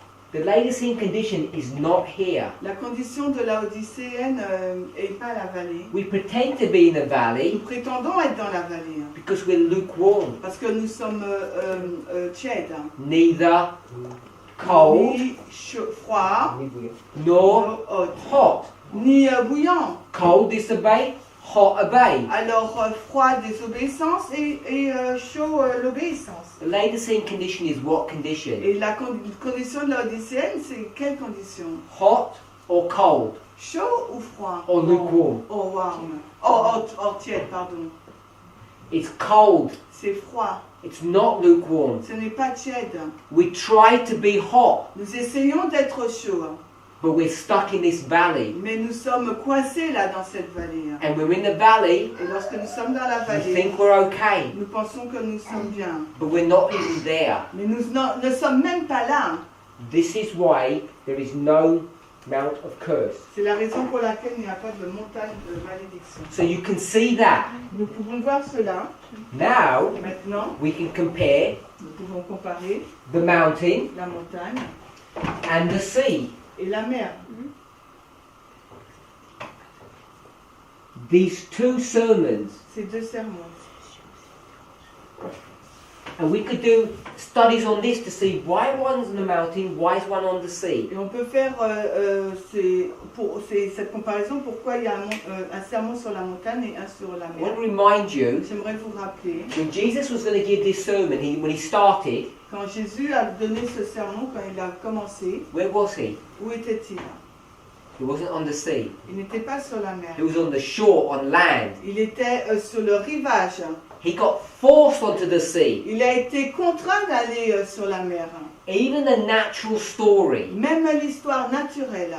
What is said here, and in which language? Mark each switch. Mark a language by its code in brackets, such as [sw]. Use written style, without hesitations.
[en] The Laodicean condition is not here. [fr] La condition de la Odysséenne est pas la vallée. [en] We pretend to be in the [fr] Nous [en] valley [fr] prétendons être dans la vallée. [en] because we're lukewarm, [fr] Parce que nous sommes tièdes. [en] neither cold [fr] Ni froid, [en] nor hot. hot. [fr] Ni bouillant. [en] Cold disobey, hot obey. [fr] Alors froid désobéissance et chaud l'obéissance. [en] The Laodicean condition is what condition? [fr] Et la condition de la Odysséenne, c'est quelle condition? [en] Hot or cold [fr] Chaud ou froid? [en] or lukewarm? [fr] Oh, [en] warm. [fr] Oh, tiède, pardon. [en] It's cold. [fr] C'est froid. [en] It's not lukewarm. [fr] Ce n'est pas tiède. [en] We try to be hot, [fr] Nous essayons d'être chauds, [en] but we're stuck in this valley. [fr] mais nous sommes coincés là dans cette vallée. [en] And we're in the valley, [fr] Et lorsque nous sommes dans la [en] we [fr] vallée, [en] think we're okay, [fr] nous pensons que nous sommes bien. [en] but we're not even there. [fr] Mais nous ne sommes même pas là. [en] This is why there is no Mount of Curse. [fr] C'est la raison pour laquelle il n'y a pas de montagne de malédiction. [en] So you can see that. [fr] Nous pouvons voir cela. [en] Now [fr] Maintenant, [en] we can compare [fr] nous pouvons comparer [en] the mountain [fr] la montagne [en] and the sea. [fr] et la mer. [en] These two sermons, [fr] Ces deux sermons. [en] and we could do studies on this to see why one's on the mountain, why is one on the sea. [fr] Et on peut faire cette comparaison, pourquoi il y a un sermon sur la montagne et un sur la [en] I want to remind you, [fr] J'aimerais vous rappeler, [en] when Jesus was going to give this sermon, when he started, [fr] quand Jésus a donné ce sermon, quand il a commencé, [en] where was he? [fr] où était-il? [en] He wasn't on the sea. [fr] Il n'était pas sur la mer. [en] He was on the shore, on land. [fr] Il était sur le rivage. [en] He got forced onto the sea. [fr] Il a été contraint d'aller sur la mer. [en] Even the natural story [fr] Même l'histoire naturelle